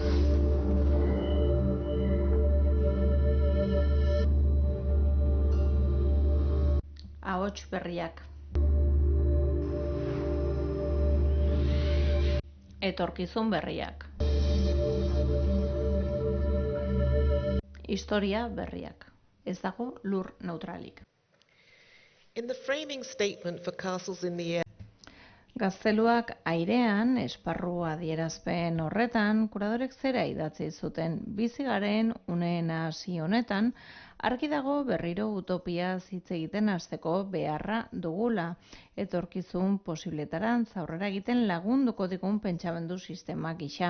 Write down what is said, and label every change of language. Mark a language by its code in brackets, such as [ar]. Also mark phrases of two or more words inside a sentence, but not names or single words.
[eu] Ahots berriak. Etorkizun berriak. Historia berriak. Ez dago lur neutralik. [en] In the framing statement for Castles in the Air, [eu] Gazteluak airean, esparru adierazpen horretan, kuradorek zera idatzi zuten bizi garen uneen hasi honetan, argi dago berriro utopia hitz egiten hasteko beharra dugula, etorkizun posibletaran aurrera egiten lagunduko digun pentsamendu sistema gisa.